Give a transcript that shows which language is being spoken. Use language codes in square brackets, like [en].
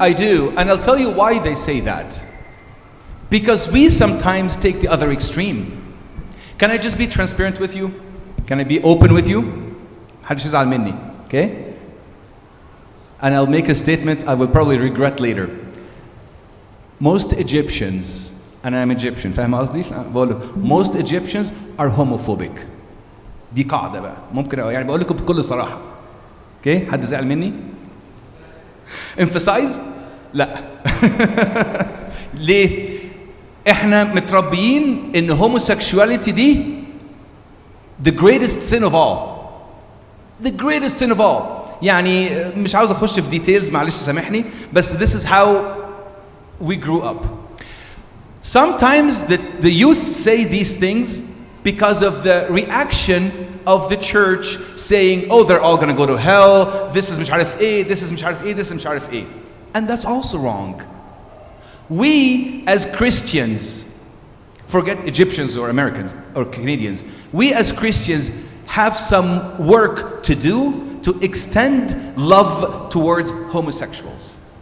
[en] I do, and I'll tell you why they say that. Because we sometimes take the other extreme. Can I just be transparent with you? Can I be open with you? [ar] محدش يزعل مني. Okay? [en] And I'll make a statement I will probably regret later. Most Egyptians, and I'm Egyptian, فاهم قصدي؟ بقول most Egyptians are homophobic. [ar] دي قاعدة بقى، ممكن يعني بقول لكم بكل صراحة. Okay? حد زعل مني؟ Emphasize؟ لا. [en] ليه؟ احنا متربيين ان homosexuality دي the greatest sin of all. The greatest sin of all. [ar] يعني مش عاوز اخش في details معلش سامحني بس this is how we grew up. [en] Sometimes the youth say these things because of the reaction of the church saying, oh, they're all going to go to hell, this is مش عارف ايه, this is مش عارف ايه, this is مش عارف ايه. And that's also wrong. We as Christians, forget Egyptians or Americans or Canadians, we as Christians have some work to do to extend love towards homosexuals.